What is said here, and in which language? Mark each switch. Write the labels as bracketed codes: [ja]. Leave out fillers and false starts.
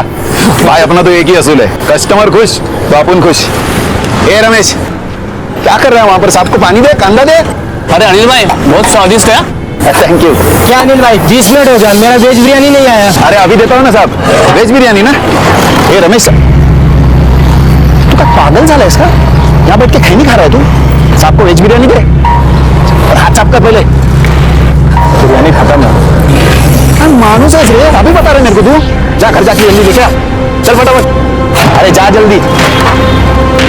[hi] भाई अपना तो एक ही असूल है, कस्टमर खुश तो अपन खुश। ए रमेश, क्या कर रहा है वहां पर? साहब को पानी दे, कांदा दे। अरे अनिल भाई, बहुत स्वादिष्ट है। [en] Thank you. [hi] क्या अनिल भाई, 20 मिनट हो गया, मेरा वेज बिरयानी नहीं आया। अरे अभी देता हूँ ना साहब, वेज बिरयानी ना। [mr] ए रमेश, तू का पागल झाला इसका? [hi] यहाँ बैठ के खाई नहीं खा रहा है तू? साहब को वेज बिरयानी दे और हाथ साफ कर पहले। बिरयानी खत्म है। मानुस है रे, अभी बता रहे मेरे को तू? जा घर जाके जल्दी लेके आ, चल फटाफट। अरे जा जल्दी।